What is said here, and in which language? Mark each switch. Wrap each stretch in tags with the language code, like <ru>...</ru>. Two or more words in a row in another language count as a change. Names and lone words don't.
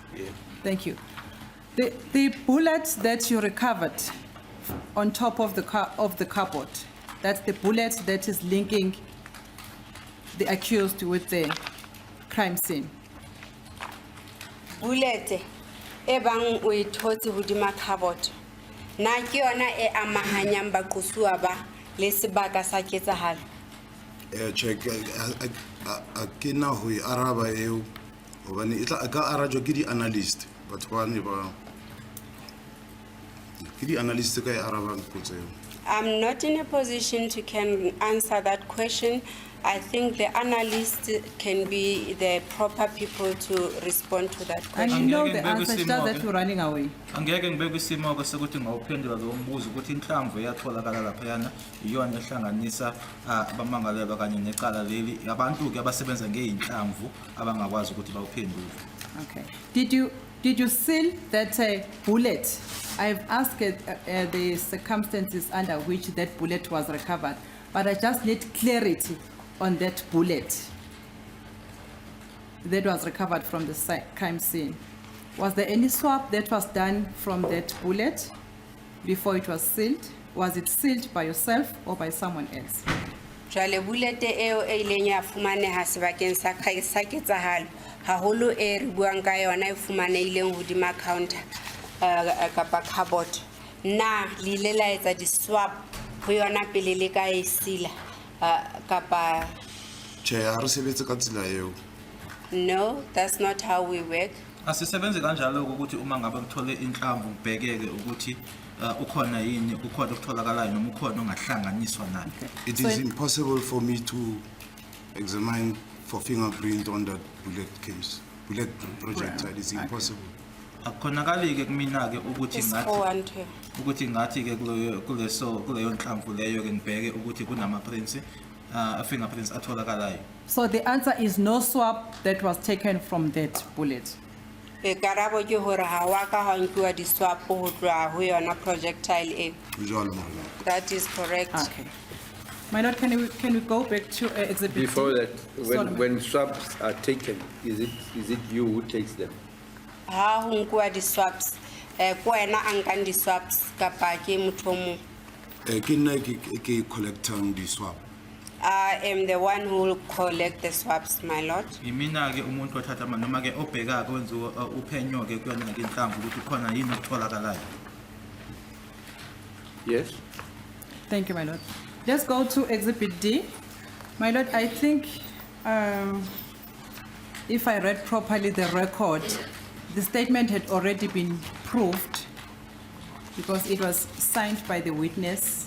<en>Yeah. Thank you. The bullets that you recovered on top of the cupboard, that's the bullet that is linking the accused with the crime scene.</en> <st>Bullet e bang o ithotse hodima cupboard. Na ke yona e amahanyang baqosuwa ba le sebaka sa ketsahalo. Check a ke na ho e araba eo hobane e tla ka arajo ke di analyst batho ba ne ba ke di analyst ka e araba potso eo.</st> <en>I'm not in a position to can answer that question. I think the analyst can be the proper people to respond to that And question. you know</en> <zu>Angeke</zu> <en>the</en> <zu>ngibeke</zu> <en>answer, it's just</en> <zu>isimo</zu> <en>that</en> <zu>ke.</zu> <en>you're running away.</en> <zu>Angeke ngibeke isimo-ke sokuthi ngawuphendula lo mbuzo ukuthi inhlamvu eyatholakala laphayana iyona ehlanganisa abamangalelwa kanye necala leli abantu-ke abasebenza ngey'nhlamvu abangakwazi ukuthi bawuphendule.</zu> <en>Okay. Did you seal that bullet? I've asked the circumstances under which that bullet was recovered, but I just need clarity on that bullet that was recovered from the crime scene. Was there any swap that was done from that bullet before it was sealed? Was it sealed by yourself or by someone else?</en> <st>Jwale bullet eo e ileng ya fumaneha sebakeng sa ketsahalo haholo e re buang ka yona e fumanehileng hodima counter kapa cupboard na le ile la etsa di-swap ho yona pele le ka e sila kapa Tjhe, ha re sebetse ka tsela eo.</st> <en>no, that's not how we work.</en> <zu>Asisebenzi kanjalo ukuthi uma ngabe kuthole inhlamvu kubhekeke ukuthi ukhona yini kukhona okutholakalayo noma ukhona ongahlanganiswa nayo.</zu> <en>It So is it- impossible for me to examine for fingerprint on that bullet projectile. It's impossible.</en> <zu>Akukhonakali-ke kumina-ke ukuthi</zu> <en>It's</en> <zu>ngathi 412. ukuthi ngathi-ke kuleyo nhlamvu leyo-ke ngibheke ukuthi kunama-prints fingerprints atholakalayo.</zu> <en>So the answer is no swap that was taken from that bullet.</en> <st>Karabo ke hore ha wa ka ha nkuwa di-swap ho tloha ho yona projectile e. Jwalo Morena.</st> <en>That is correct. Okay. My lord, can we go back to exhibit D? Before that, Sorry, when swaps are taken, is it you who takes them?</en> <st>Ha ho nkuwa di-swaps ko wena a nkang di-swaps kapa ke motho o mong. Ke nna ke collectang di-swap.</st> <en>I am the one who will collect the swaps, my lord.</en> <zu>Imina-ke umuntu othatha noma-ke obhekake wenza uphenyo-ke kuyona-ke inhlamvu ukuthi khona yini okutholakalayo.</zu> <en>Yes? Thank you, my lord. Let's go to exhibit D. My lord, I think if I read properly the record, the statement had already been proved because it was signed by the witness.</en>